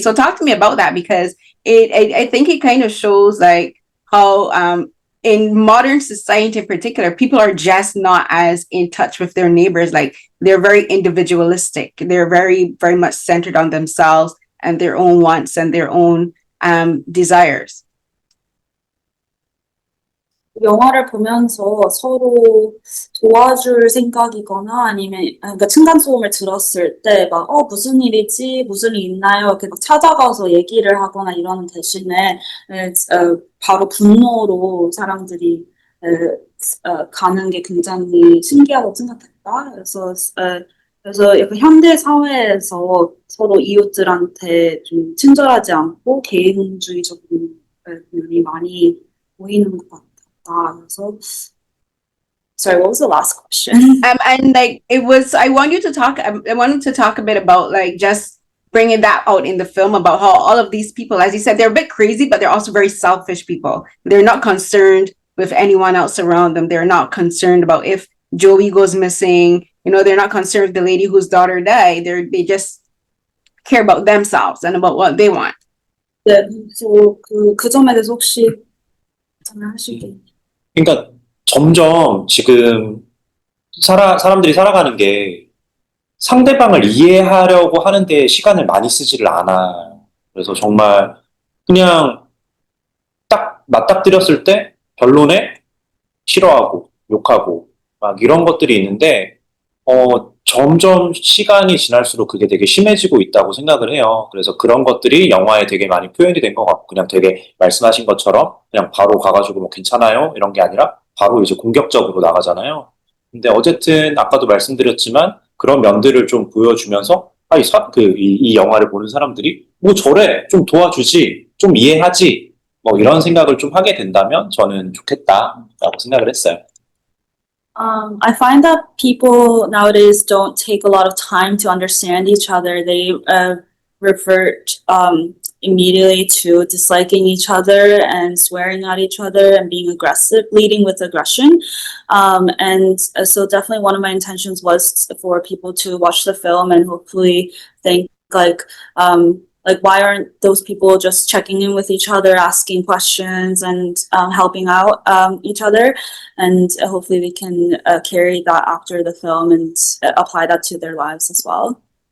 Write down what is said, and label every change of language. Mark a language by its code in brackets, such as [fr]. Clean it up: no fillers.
[en] So talk to me about that, because I think it kind of shows like how in modern society in particular, people are just not as in touch with their neighbors. Like, they're very individualistic. They're very, very much centered on themselves and their own wants and their own desires. [ko] 영화를 보면서 서로 도와줄 생각이거나 아니면 그러니까 층간소음을 들었을 때 막 무슨 일이지 무슨 일 있나요? 이렇게 막 찾아가서 얘기를 하거나 이러는 대신에 바로 분노로 사람들이 가는 게 굉장히 신기하고 생각했다. 그래서 약간 현대 사회에서 서로 이웃들한테 좀 친절하지 않고 개인주의적인 면이 많이 보이는 것 같아요. [en] So, sorry, what was the last question? And like I wanted to talk a bit about like just bringing that out in the film about how all of these people, as you said, they're a bit crazy, but they're also very selfish people. They're not concerned with anyone else around them. They're not concerned about if Joey goes missing. They're not concerned with the lady whose daughter died. They just care about themselves and about what they want. [ko] 네, 그래서 그 점에 대해서 혹시 설명하실게요. 그러니까 점점 지금 사람들이 살아가는 게 상대방을 이해하려고 하는데 시간을 많이 쓰지를 않아요. 그래서 정말 그냥 딱 맞닥뜨렸을 때 결론에 싫어하고 욕하고 막 이런 것들이 있는데 점점 시간이 지날수록 그게 되게 심해지고 있다고 생각을 해요. 그래서 그런 것들이 영화에 되게 많이 표현이 된 것 같고, 그냥 되게 말씀하신 것처럼 그냥 바로 가가지고 뭐 괜찮아요? 이런 게 아니라 바로 이제 공격적으로 나가잖아요. 근데 어쨌든 아까도 말씀드렸지만 그런 면들을 좀 보여주면서 아, 이 영화를 보는 사람들이 뭐 저래, 좀 도와주지, 좀 이해하지, 뭐 이런 생각을 좀 하게 된다면 저는 좋겠다라고 생각을 했어요. [en] I find that people nowadays don't take a lot of time to understand each other. They revert immediately to disliking each other and swearing at each other and being aggressive, leading with aggression. So definitely one of my intentions was for people to watch the film and hopefully think like why aren't those people just checking in with each other, asking questions and helping out each other, and hopefully we can carry that after the film and apply that to their lives as well.